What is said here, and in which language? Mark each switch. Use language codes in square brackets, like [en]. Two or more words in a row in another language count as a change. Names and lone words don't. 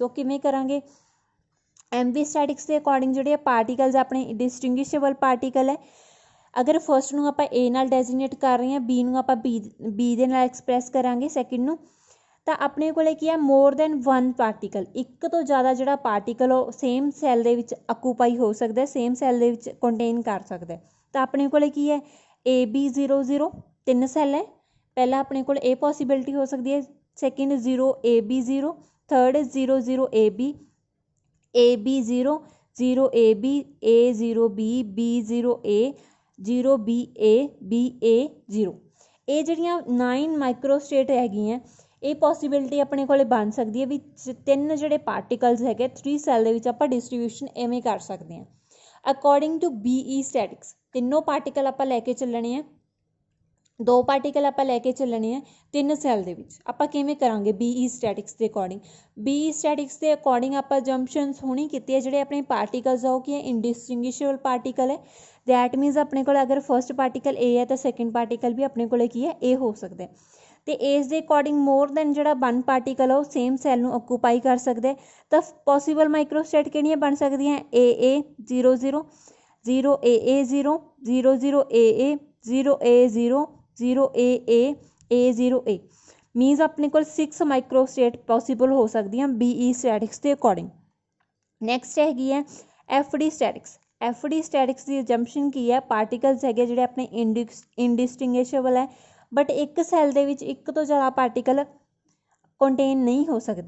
[pa] ਉਹ ਕਿਵੇਂ ਕਰਾਂਗੇ, [en] MB statistics [pa] ਦੇ ਅਕੋਰਡਿੰਗ ਜਿਹੜੇ ਪਾਰਟੀਕਲਸ ਆਪਣੇ [en] distinguishable particle [pa] ਹੈ, ਅਗਰ ਫਸਟ ਨੂੰ ਆਪਾਂ A ਨਾਲ ਡੈਜ਼ੀਨੇਟ ਕਰ ਰਹੇ ਹਾਂ, B ਨੂੰ ਆਪਾਂ B ਦੇ ਨਾਲ ਐਕਸਪ੍ਰੈਸ ਕਰਾਂਗੇ, ਸੈਕਿੰਡ ਨੂੰ ਤਾਂ ਆਪਣੇ ਕੋਲੇ ਕੀ ਹੈ [en] more than [pa] 1 ਪਾਰਟੀਕਲ, ਇੱਕ ਤੋਂ ਜ਼ਿਆਦਾ ਜਿਹੜਾ ਪਾਰਟੀਕਲ ਉਹ [en] same cell [pa] ਦੇ ਵਿੱਚ ਆਕੂਪਾਈ ਹੋ ਸਕਦਾ, [en] same cell [pa] ਦੇ ਵਿੱਚ ਕੰਟੇਨ ਕਰ ਸਕਦਾ। ਤਾਂ ਆਪਣੇ ਕੋਲੇ ਕੀ ਹੈ AB00 3 ਸੈੱਲ ਹੈ, ਪਹਿਲਾਂ ਆਪਣੇ ਕੋਲ ਇਹ ਪੋਸੀਬਿਲਿਟੀ ਹੋ ਸਕਦੀ ਹੈ, ਸੈਕਿੰਡ 0AB0, ਥਰਡ 00AB, AB0, 0AB, A0B, B0A, 0BA, BA0। ਇਹ ਜਿਹੜੀਆਂ 9 ਮਾਈਕਰੋਸਟੇਟ ਹੈਗੀਆਂ, ਇਹ ਪੋਸੀਬਿਲਿਟੀ ਆਪਣੇ ਕੋਲੇ ਬਣ ਸਕਦੀ ਹੈ ਵੀ 3 ਜਿਹੜੇ ਪਾਰਟੀਕਲਸ ਹੈਗੇ 3 ਸੈੱਲ ਦੇ ਵਿੱਚ ਆਪਾਂ ਡਿਸਟਰੀਬਿਊਸ਼ਨ ਐਵੇਂ ਕਰ ਸਕਦੇ ਹਾਂ। [en] according to BE statistics, [pa] ਤਿੰਨੋਂ ਪਾਰਟੀਕਲ ਆਪਾਂ ਲੈ ਕੇ ਚੱਲਣੇ ਆ, 2 ਪਾਰਟੀਕਲ ਆਪਾਂ ਲੈ ਕੇ ਚੱਲਣੇ ਆ 3 ਸੈੱਲ ਦੇ ਵਿੱਚ। ਆਪਾਂ ਕਿਵੇਂ ਕਰਾਂਗੇ [en] BE statistics [pa] ਦੇ ਅਕੋਰਡਿੰਗ? [en] BE statistics [pa] ਦੇ ਅਕੋਰਡਿੰਗ ਆਪਾਂ ਜੰਪਸ਼ਨਸ ਹੁਣੀ ਕੀਤੀ ਹੈ, ਜਿਹੜੇ ਆਪਣੇ ਪਾਰਟੀਕਲਸ ਆ ਉਹ ਕੀ ਹੈ [en] indistinguishable particle [pa] ਹੈ। [en] that means [pa] ਆਪਣੇ ਕੋਲ ਅਗਰ [en] first particle [pa] A ਹੈ ਤਾਂ [en] second particle [pa] ਵੀ ਆਪਣੇ ਕੋਲੇ ਕੀ ਹੈ A ਹੋ ਸਕਦਾ ਹੈ। ਤੇ ਏਜ ਦੇ ਅਕੋਰਡਿੰਗ [en] more than [pa] ਜਿਹੜਾ 1 ਪਾਰਟੀਕਲ ਆ ਉਹ [en] same cell [pa] ਨੂੰ ਆਕੂਪਾਈ ਕਰ ਸਕਦਾ। ਤਾਂ [en] possible microstate [pa] ਕਿਹੜੀਆਂ ਬਣ ਸਕਦੀਆਂ AA00, 0AA0, 00AA, 0A0, 0AA, A0A। ਮੀਨਸ ਆਪਣੇ ਕੋਲ 6 [en] microstate possible [pa] ਹੋ ਸਕਦੀਆਂ [en] BE statistics [pa] ਦੇ ਅਕੋਰਡਿੰਗ। ਨੈਕਸਟ ਹੈਗੀ ਹੈ [en] FD statistics. FD statistics [pa] ਦੀ ਜੰਪਸ਼ਨ ਕੀ ਹੈ, ਪਾਰਟੀਕਲਸ ਹੈਗੇ ਜਿਹੜੇ ਆਪਣੇ ਇੰਡਿਸਟਿੰਗੁਇਸ਼ੇਬਲ ਹੈ, ਬਟ ਇੱਕ ਸੈੱਲ ਦੇ ਵਿੱਚ ਇੱਕ ਤੋਂ ਜ਼ਿਆਦਾ ਪਾਰਟੀਕਲ ਕੰਟੇਨ ਨਹੀਂ ਹੋ ਸਕਦੀ।